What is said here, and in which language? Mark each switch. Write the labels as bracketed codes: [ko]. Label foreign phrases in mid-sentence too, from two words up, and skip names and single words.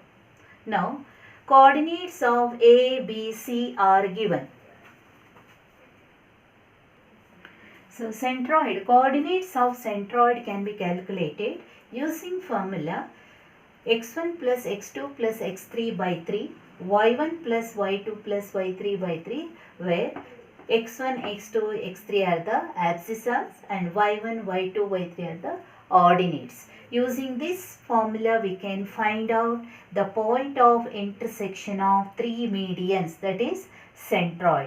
[en] Now, coordinates of A, B, C are given. So, coordinates of centroid can be calculated using formula x1 plus x2 plus x3 by 3, y1 plus y2 plus y3 by 3, where x1, x2, x3 are the abscissas and y1, y2, y3 are the ordinates. Using this formula, we can find out the point of intersection of three medians, that is centroid.